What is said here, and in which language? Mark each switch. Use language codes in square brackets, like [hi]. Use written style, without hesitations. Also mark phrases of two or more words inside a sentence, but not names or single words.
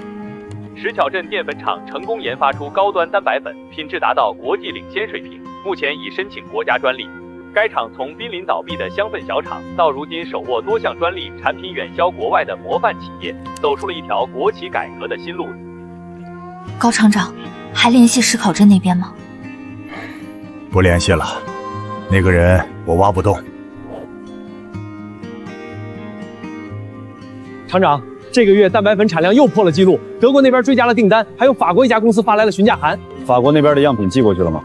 [zh] 石桥镇淀粉厂成功研发出高端蛋白粉，品质达到国际领先水平，目前已申请国家专利。该厂从濒临倒闭的香氛小厂，到如今手握多项专利，产品远销国外的模范企业，走出了一条国企改革的新路子。高厂长，还联系石考镇那邊嗎？不聯繫了，那個人我挖不動。廠長，這個月蛋白粉產量又破了記錄，德國那邊追加了訂單，還有法國一家公司發來了詢價函。法國那邊的樣品寄過去了嗎？